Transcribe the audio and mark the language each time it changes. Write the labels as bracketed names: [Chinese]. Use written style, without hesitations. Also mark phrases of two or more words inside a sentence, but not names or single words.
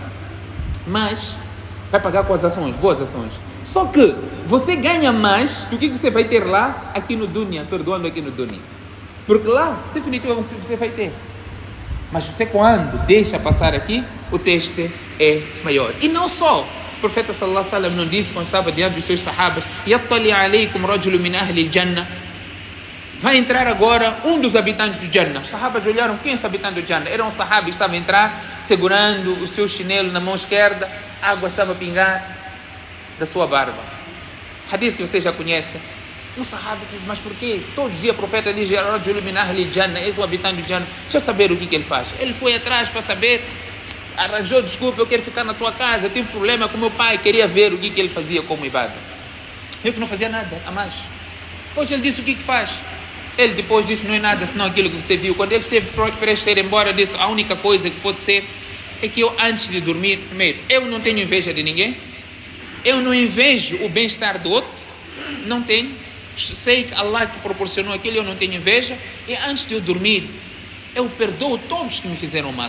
[Portuguese] Mas vai pagar com as ações, boas ações. Só que você ganha mais do que você vai ter lá, aqui no dunya, perdoando aqui no dunya. Porque lá, definitivamente, você vai ter. Mas você, quando deixa passar aqui, o teste é maior. E não só O profeta [Arabic] صلى الله عليه وسلم [Portuguese] não disse quando estava diante dos seus sahabas: [Arabic] "يطلع عليكم رجل من أهل الجنة". [Portuguese] Vai entrar agora um dos habitantes do Jannah. Os sahabas olharam: quem é esse habitante do Jannah? Era um sahaba que estava a entrar, segurando o seu chinelo na mão esquerda, a água estava a pingar da sua barba. Hadith que vocês já conhecem. Um sahaba diz: mas por quê? Todos os dias o profeta diz: [Arabic] "رجل من أهل الجنة", [Portuguese] esse é o habitante do Jannah. Deixa eu saber o que ele faz. Ele foi atrás para saber, arranjou desculpa: eu quero ficar na tua casa, eu tive problema com meu pai, queria ver o que ele fazia como ibada. Eu que não fazia nada a mais. Hoje ele disse o que faz. Ele depois disse: não é nada senão aquilo que você viu. Quando ele esteve prestes a ir embora, disse: a única coisa que pode ser é que eu, antes de dormir, primeiro, eu não tenho inveja de ninguém, eu não invejo o bem-estar do outro, não tenho, sei que Allah que proporcionou aquilo, eu não tenho inveja, e antes de eu dormir, eu perdoo todos que me fizeram mal.